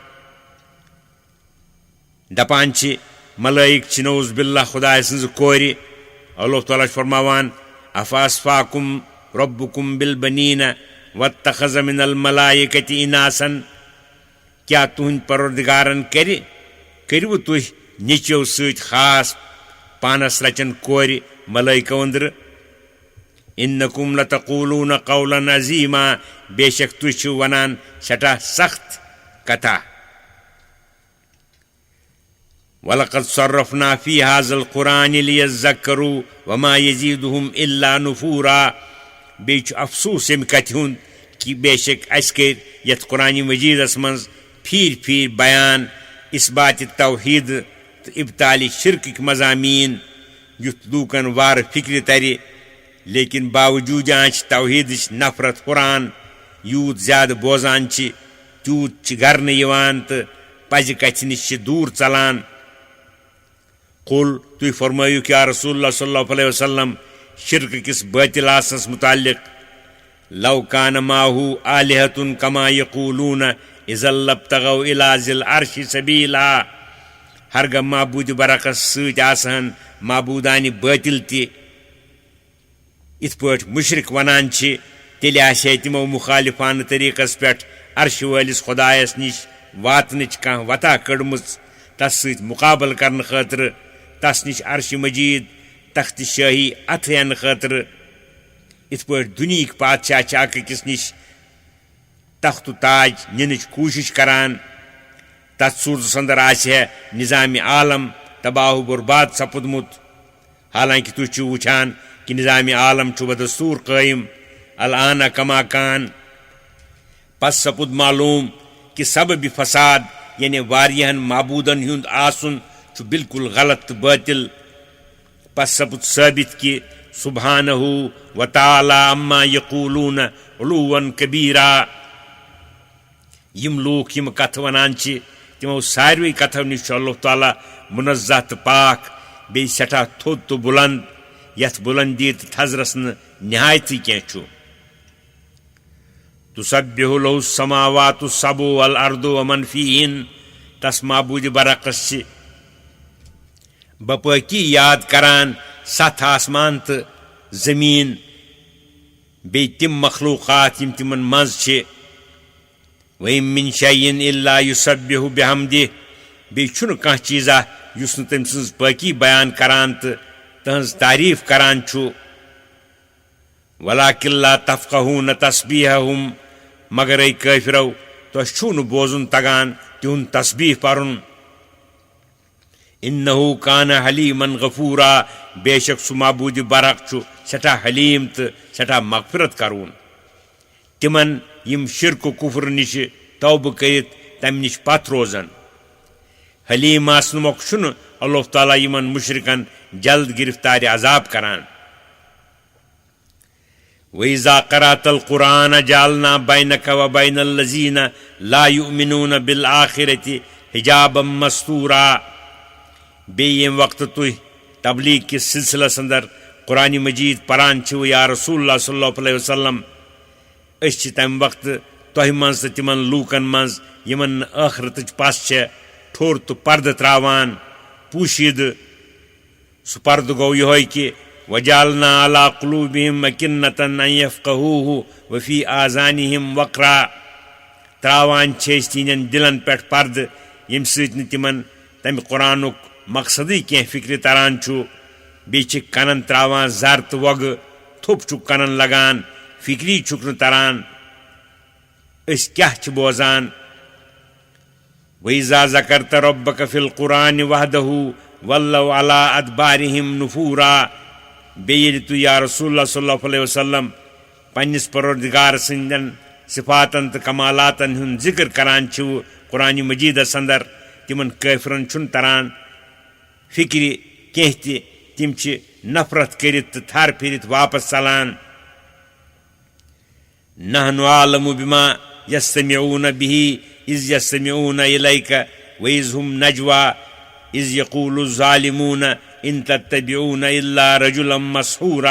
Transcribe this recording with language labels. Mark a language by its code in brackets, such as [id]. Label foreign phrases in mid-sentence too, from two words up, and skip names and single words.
[ks] دپان چھِ ملٲیِک چھِ [ar] نعوذ باللہ [ks] خۄداے سٕنٛزٕ کورِ اللہ تعالیٰ چھُ فرماوان [ar] افاصفاکُم ربُکُم بالبنیٖنَ واتخذ من الملائکۃ اناسا [ks] کیٛاہ تُہنٛدِ پروردگارن کٔرِوٕ تُہۍ نیٚچوِ سۭتۍ خاص پانس رچن کورِ ملٲیکو أنٛدرٕ [ar] اِنکُم لتقوٗلوٗنَ قولاً عظیٖما [ks] بے شک تُہۍ چھِو ونان سٮ۪ٹھاہ سخت کتھا [ar] وَلَقَدْ صَرَّفْنَا فِي هَذَا الْقُرْآنِ لِيَذَّكَّرُوا وَمَا يَزِيدُهُمْ إِلَّا نُفُورًا [ks] بیٚیہِ چھُ افسوٗس ییٚمہِ کتھِ ہُنٛد کہِ بے شک اَسہِ کٔرۍ یتھ قرآنِ مجیٖدس منٛز پھیٖرۍ پھیٖرۍ بیان اِثباتِ توحیٖد تہٕ اِبطالِ شِرکٕکۍ مضامیٖن یُتھ لوٗکن وارٕ فِکرِ ترِ لیکن باوجوٗد چھِ توحیٖدٕچ نفرت ہُران یوٗت زیادٕ بوزان چھِ تیوٗت چھِ گرنہٕ یِوان تہٕ پزِ کتھِ نِش چھِ دوٗر ژلان قُل تُہۍ فرمٲیِو [ar] یا رسول اللہ صلی اللہ علیہ وسلم [ks] شِرکہٕ کِس بٲطِل آسنس مُتعلق [ar] لو کان ماہوٗ آلِہَتُن کما یقوٗلوٗنَ اِذا لابتغوا اِلی ذِی العرشِ سبیٖلا [ks] ہرگاہ معبوٗدِ برعکس سۭتۍ آسہن معبوٗدانہِ بٲطِل تہِ یِتھ پٲٹھۍ مُشرِک ونان چھِ تیٚلہِ آسہِ ہے تِمو مُخالِفانہٕ طریٖقس پٮ۪ٹھ عرشہِ وٲلِس خۄدایس نِش واتنٕچ کانٛہہ وتھاہ کٔڑمٕژ تس سۭتۍ مُقابلہٕ کرنہٕ خٲطرٕ تس نِش عرشہِ مجیٖد تختہِ شٲہی اتھٕ ہینہٕ خٲطرٕ یِتھ پٲٹھۍ دُنہِکۍ پادشاہ چھِ اکھ أکِس نِش تختہٕ تاج نِنٕچ کوٗشش کران تتھ صوٗرتس انٛدر آسہِ ہے نظامِ عالم تباہ و برباد سپُدمُت حالانکہِ تُہۍ چھِو وٕچھان کہِ نظامِ عالم چھُ بدستوٗر قٲیِم [ar] الآنہ کما کان [ks] پس سپُد معلوٗم کہِ سببِ فساد یعنی واریاہن معبوٗدن ہُنٛد آسُن چھُ بالکُل غلط تہٕ بٲطِل پس سپُد ثٲبِت کہِ [ar] سبحانہُ وتعالیٰ عما یقوٗلوٗنَ عُلوًّا کبیٖرا [ks] یِم لوٗکھ یِم کتھٕ ونان چھِ تِمو ساروٕے کتھو نِش چھُ اللہ تعالیٰ مُنزہ تہٕ پاک بیٚیہِ سٮ۪ٹھاہ تھوٚد تہٕ بُلنٛد یتھ بُلندی تہٕ تھزرس نہٕ نہایتٕے کینٛہہ چھُ [ar] تُسبِحُ لَہُ السَّمَاواتُ السَّبْعُ وَالْأَرْضُ وَمَن فِيهِنَّ [ks] تس معبوٗدِ برعکس چھِ بپٲکی یاد کران ستھ آسمان تہٕ زٔمیٖن بیٚیہِ تِم مخلوٗقات یِم تِمن منٛز چھِ [ar] وَإِن مِّن شَيْءٍ إِلَّا يُسَبِّحُ بِحَمْدِهِ [ks] بیٚیہِ چھُنہٕ کانٛہہ چیٖزا یُس نہٕ تٔمۍ سٕنٛز پٲکی بیان کران تہٕ تٕہنٛز تعریٖف کران چھُ [ar] وَلَٰكِن لَا تَفْقَہُونَ تَسْبِیحَهُم [ks] مگر اے کٲفِرو تۄہہِ چھُو نہٕ بوزُن تگان تِہُنٛد تسبیٖح پرُن [ar] اِنَّہُ کانَ حلیٖمًا غفوٗرا [ks] بے شک سُہ معبوٗدِ برحق چھُ سٮ۪ٹھاہ حلیٖم تہٕ سٮ۪ٹھاہ مغفرت کرون تِمن यम शिरक कुफर निश तौबह करित तम निश पत रोजन। हलीम आसन मोख छुन अल्लाह ताला यमन मुशरिकन जल्द गिरफ्तार अजाब करान। [ar] وإذا قرأت القرآن جعلنا بينك وبين الذين لا يؤمنون بالآخرة حجابا مستورا. [ks] बे यम वक्त तुह तबलीग किस सिलसिलस अंदर कुरान मजीद परान छो [ar] يا رسول الله صلى الله عليه وسلم, [ks] अस तम वक्त तोह मज तो तिमन लूकन मज यमन आखिरत पस ठोर तो पर्द त्रावान पूशिद। सह पर्द गो यह कि [ar] وجعلنا على قلوبهم أكنة أن يفقهوه وفي آذانهم وقرا. [ks] त्रावान तिहन दिलन पे पर्द यम सत तिमन तम कुरानुक मकसदी कह फिक्र तरान छु। बे कनन त्रावान जर तो वग थोप चुक कनन लगान फिक्री चुक न तरान अस क्या बोजान। [ar] وإذا ذكرت ربك في القرآن وحده ولوا على أدبارهم نفورا. [ks] बेयि तु [ar] يا رسول الله صلى الله عليه وسلم [ks] पन्निस परवरदिगार सिंदन सिफातन तो कमालातन हुन जिक्र करान छु कुरान मजीदस अंदर, तिमन काफिरन छुन तरान फिक्र कह तिम नफरत करित थर फिरित वापस चलान। [ar] نحن أعلم بما يستمعون به إذ يستمعون إليك وإذ هم نجوى إذ يقول الظالمون إن تتبعون إلا رجلا مسحورا.